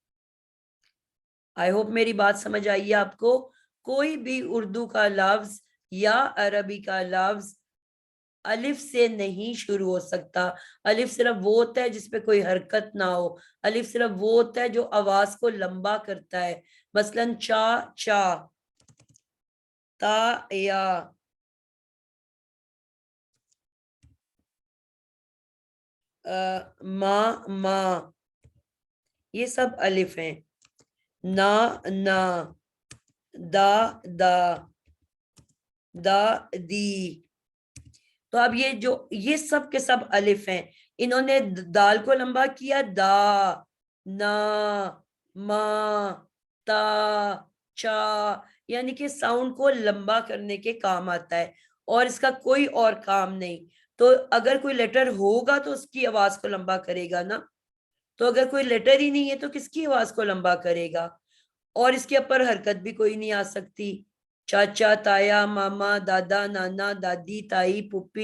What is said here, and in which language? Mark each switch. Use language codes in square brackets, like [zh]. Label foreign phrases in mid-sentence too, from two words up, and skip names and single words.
[en] I hope [ur] میری بات سمجھ آئیے آپ کو. کوئی بھی اردو کا لفظ یا عربی کا لفظ الف سے نہیں شروع ہو سکتا. الف صرف وہ ہوتا ہے جس پہ کوئی حرکت نہ ہو. الف صرف وہ ہوتا ہے جو آواز کو لمبا کرتا ہے. مثلاً چا چا, تا یا, ما ما, یہ سب الف ہیں. نا نا, دا دا, دا دی. تو اب یہ سب کے سب الف ہیں. انہوں نے دال کو لمبا کیا, دا, نا, ما, تا, چا, یعنی کہ ساؤنڈ کو لمبا کرنے کے کام آتا ہے, اور اس کا کوئی اور کام نہیں. تو اگر کوئی لیٹر ہوگا تو اس کی آواز کو لمبا کرے گا نا, تو اگر کوئی لیٹر ہی نہیں ہے تو کس کی آواز کو لمبا کرے گا. اور اس کے اوپر حرکت بھی کوئی نہیں آ سکتی. چاچا, تایا, ماما, دادا, نانا, دادی, تائی, پھوپھی.